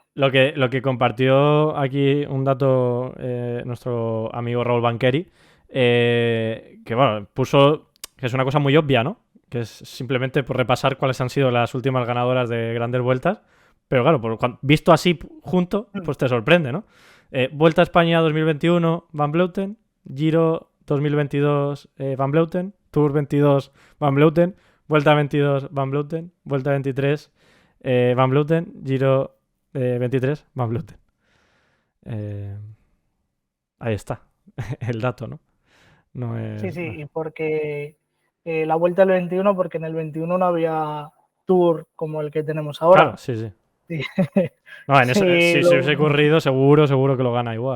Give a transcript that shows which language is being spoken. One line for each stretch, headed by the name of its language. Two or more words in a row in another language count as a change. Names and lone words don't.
Spanish: Lo que compartió aquí un dato nuestro amigo Raúl Banqueri, que bueno, puso que es una cosa muy obvia, ¿no? Que es simplemente por repasar cuáles han sido las últimas ganadoras de grandes vueltas. Pero claro, visto así junto, pues te sorprende, ¿no? Vuelta a España 2021, Van Vleuten. Giro 2022, Van Vleuten. Tour 22, Van Vleuten. Vuelta 22, Van Vleuten. Vuelta 23, Van Vleuten. Giro 23, Van Vleuten. Ahí está, el dato, ¿no? No es... Sí, y porque la vuelta del 21, porque en el 21 no había tour como el que tenemos ahora. Claro, sí. Sí. No, Sí, si se hubiese ocurrido, seguro que lo gana igual.